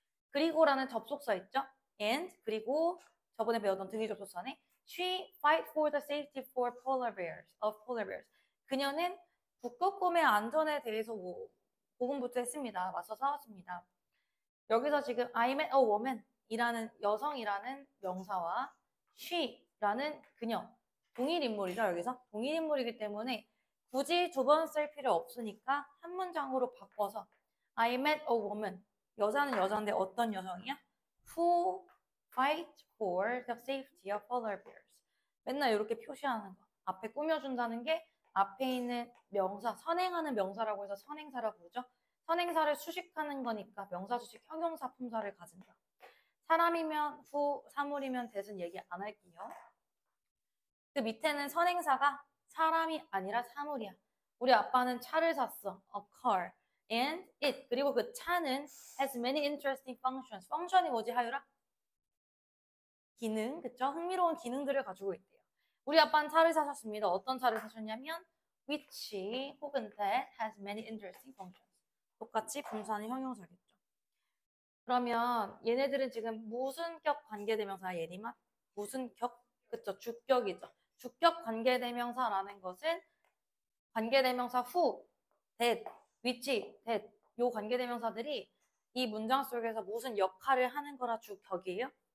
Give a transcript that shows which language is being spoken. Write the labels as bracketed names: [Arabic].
[Korean] 그리고라는 접속사 있죠? and 그리고 저번에 배웠던 등위 접속사네. [English] She fight for the safety for polar bears. of polar bears. [Korean] 그녀는 북극곰의 안전에 대해서 고군분투했습니다. 맞서 싸웠습니다. 여기서 지금 [English] I met a woman [Korean] 이라는 여성이라는 명사와 she라는 그녀 동일 인물이죠. 여기서 동일 인물이기 때문에 굳이 두 번 쓸 필요 없으니까 한 문장으로 바꿔서 [English] I met a woman. [Korean] 여자는 여자인데 어떤 여성이야? [English] Who fight for the safety of polar bears. [Korean] 맨날 이렇게 표시하는 거. 앞에 꾸며준다는 게 앞에 있는 명사, 선행하는 명사라고 해서 선행사라고 부르죠. 선행사를 수식하는 거니까 명사, 수식, 형용사, 품사를 가진다. 사람이면 후, 사물이면 that은 얘기 안 할게요. 그 밑에는 선행사가 사람이 아니라 사물이야. 우리 아빠는 차를 샀어. [English] A car. And it. [Korean] 그리고 그 차는 [English] has many interesting functions. [Korean] 펑션이 뭐지, 하유라? 기능, 그쵸? 흥미로운 기능들을 가지고 있대요. 우리 아빠는 차를 사셨습니다. 어떤 차를 사셨냐면 [English] which 혹은 that has many interesting functions. [Korean] 똑같이 분사는 형용사겠죠. 그러면 얘네들은 지금 무슨 격 관계대명사 예리맛? 무슨 격? 그쵸? 주격이죠. 주격 관계대명사라는 것은 관계대명사 who, that, which, that 요 관계대명사들이 이 문장 속에서 무슨 역할을 하는 거라 주격이에요?